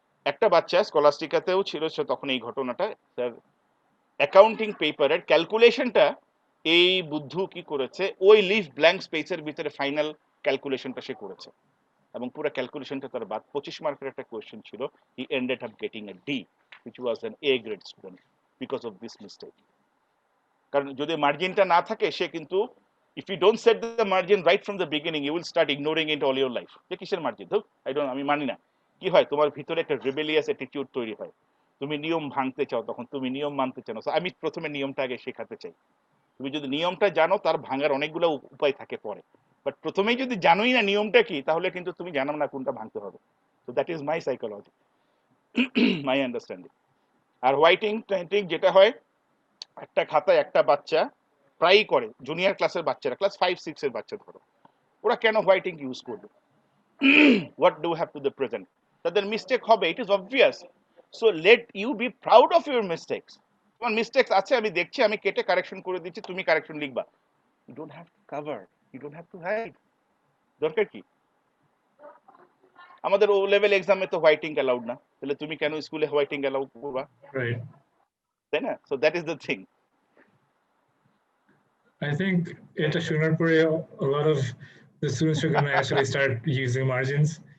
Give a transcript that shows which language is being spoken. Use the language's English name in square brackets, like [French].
[Bangla] একটা বাচ্চা স্কলাস্টিকাতেও ছিল সে তখন এই ঘটনাটা, স্যার অ্যাকাউন্টিং পেপারের ক্যালকুলেশনটা এই বুদ্ধু কি করেছে, ওই লিভ ব্ল্যাঙ্ক স্পেসের ভিতরে ফাইনাল ক্যালকুলেশনটা সে করেছে এবং পুরো ক্যালকুলেশনটা তার বাদ। 25 মার্কের একটা কোয়েশ্চেন ছিল, [English] He ended up getting a D which was an A grade student because of this mistake. [Bangla] কারণ যদি মার্জিনটা না থাকে, সে কিন্তু, [English] if you don't set the margin right from the beginning, you will start ignoring it all your life, [Bangla] যে কিসের margin, ধুর আমি মানি না। কি হয়, তোমার ভিতরে একটা রিবেলিয়াস অ্যাটিটিউড তৈরি হয়, তুমি নিয়ম ভাঙতে চাও, তখন তুমি নিয়ম মানতে চাও না। আমি প্রথমে নিয়মটা আগে শেখাতে চাই। তুমি যদি নিয়মটা জানো, তার ভাঙার অনেকগুলো উপায় থাকে পরে, বাট প্রথমেই যদি জানোই না নিয়মটা কি, তাহলে কিন্তু তুমি জানো না কোনটা ভাঙতে হবে। [English] তো that is my psychology, my understanding. [Bangla] আর whitening টেন্টিং যেটা হয়, একটা খাতায় একটা বাচ্চা প্রায়ই করে, জুনিয়র ক্লাসের বাচ্চারা, ক্লাস 5-6 এর বাচ্চা ধরো, ওরা কেন হোয়াইটিং ইউজ করবে? [English] what do have to the present, [Bangla] তাদের মিস্টেক হবে, [English] It is obvious. So let you be proud of your mistakes. [Bangla] তোমার মিস্টেকস আছে, আমি দেখছি, আমি কেটে কারেকশন করে দিচ্ছি, তুমি কারেকশন লিখবা। [English] You don't have to cover, you don't have to hide. [Bangla] দরকার কি? আমাদের ও লেভেল এক্সামে তো হোয়াইটিং অ্যালাউড না, তাহলে তুমি কেন স্কুলে হোয়াইটিং অ্যালাউ করবা? [English] Right. [Bangla] তাই না? [English] So that is the thing. I think [Bangla] এটা শোনার পরে [English] a lot of the students are going to actually start using margins.